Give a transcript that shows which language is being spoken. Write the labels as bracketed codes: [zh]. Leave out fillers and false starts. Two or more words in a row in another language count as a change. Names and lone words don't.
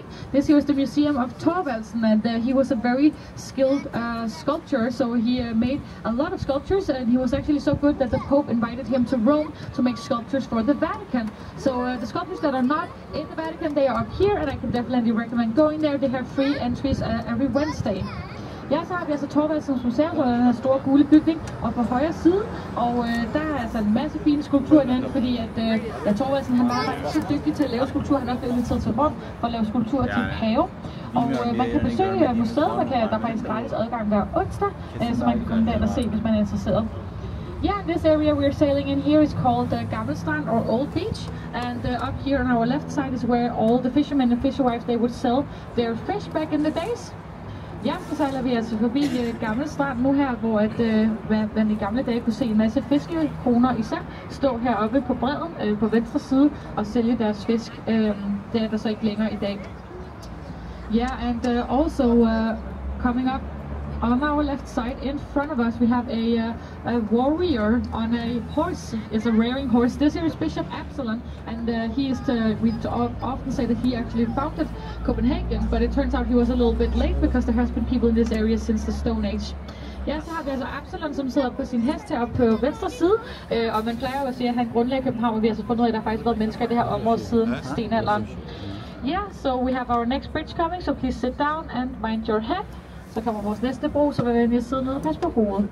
[en] This here is the Museum of Thorvaldsen, and he was a very skilled sculptor, so he made a lot of sculptures, and he was actually so good that the Pope invited him to Rome to make sculptures for the Vatican. So the sculptures that are not in the Vatican, they are up here, and I can definitely recommend going there. They have free entries every Wednesday. [da] Ja, så har vi altså Thorvaldsens Museum, som er den her store gule bygning, og på højre side, og der er altså en masse fine skulpturer igen, fordi at Thorvaldsen, han var så dygtig til at lave skulpturer, han har også inviteret til Rom for at lave skulpturer til pave. Og man kan besøge museet, der er faktisk gratis adgang hver onsdag, så man kan komme der og se, hvis man er interesseret. [en] Yeah, this area we're sailing in here is called Gammelstrand or Old Beach, and up here on our left side is where all the fishermen and fisherwives, they would sell their fish back in the days. [da] Ja, så sejler vi altså forbi Gammel Strand nu her, hvor man i gamle dage kunne se en masse fiskekoner især stå heroppe på bredden på venstre side og sælge deres fisk. Det er der så ikke længere i dag. [en] Yeah, and also coming up on our left side in front of us we have a warrior on a horse. It's a rearing horse. This here is Bishop Absalon, and we often say that he actually founded Copenhagen, but it turns out he was a little bit late because there has been people in this area since the Stone Age. [da] Ja, så har vi altså Absalon, som sidder på sin hest heroppe på venstre side, og man plejer at sige, at han grundlagde København, og vi har så fundet ud af, at der faktisk har været mennesker i det her område siden stenalderen. [en] Yeah, so we have our next bridge coming, so please sit down and mind your head. [da] Så kommer vores næste bro, så vil vi venlige sidde nede og passe på hovedet.